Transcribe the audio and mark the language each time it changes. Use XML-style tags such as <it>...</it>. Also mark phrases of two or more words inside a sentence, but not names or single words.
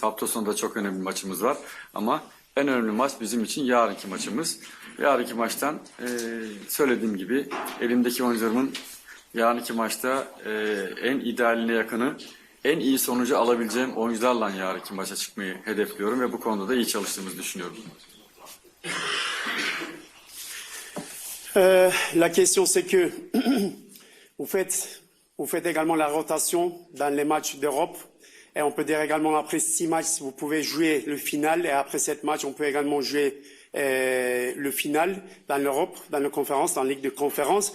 <tr>Hafta sonunda çok önemli bir maçımız var. Ama en önemli maç bizim için yarınki maçımız. Yarınki maçtan söylediğim gibi elimdeki oyuncularımın yarınki maçta en idealine yakını, en iyi sonucu alabileceğim oyuncularla yarınki maça çıkmayı hedefliyorum ve bu konuda da iyi çalıştığımızı düşünüyorum.</tr> <fr>La question, c'est que vous faites également la rotation dans les matchs d'Europe. Et on peut dire également après 6 matchs, vous pouvez jouer le final. Et après 7 matchs, on peut également jouer le final dans l'Europe, dans la conférence, dans la Ligue de conférence.</fr>